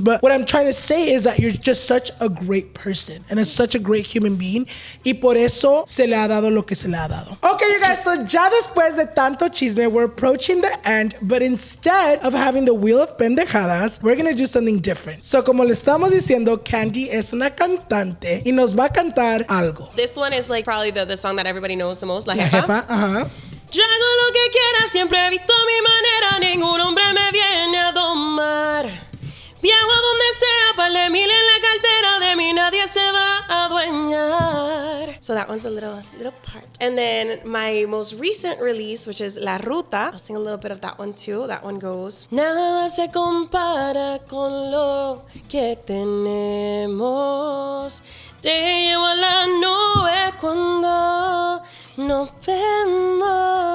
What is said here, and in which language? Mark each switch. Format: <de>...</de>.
<en>But what I'm trying to say is that you're just such a great person and such a great human being.</en> <es>Y por eso se le ha dado lo que se le ha dado.</es> <en>Okay, you guys, so</en> <es>ya después de tanto chisme,</es> <en>we're approaching the end. But instead of having the Wheel of Pendejadas, we're going to do something different.</en> <es>So como le estamos diciendo, Candy es una cantante y nos va a cantar algo.</es> <en>This one is probably the song that everybody knows the most, La Jefa. Jefa. Ajá.</en> <es>Yo hago lo que quiera, siempre he visto a mi manera, ningún hombre me viene a domar. Viajo a donde sea, par de mil en la cartera, de mí nadie se va a adueñar.</es> <en>So that one's a little part. And then my most recent release, which is La Ruta, I'll sing a little bit of that one too. That one goes,</en> <es>nada se compara con lo que tenemos. Te llevo a la nube cuando nos vemos.</es>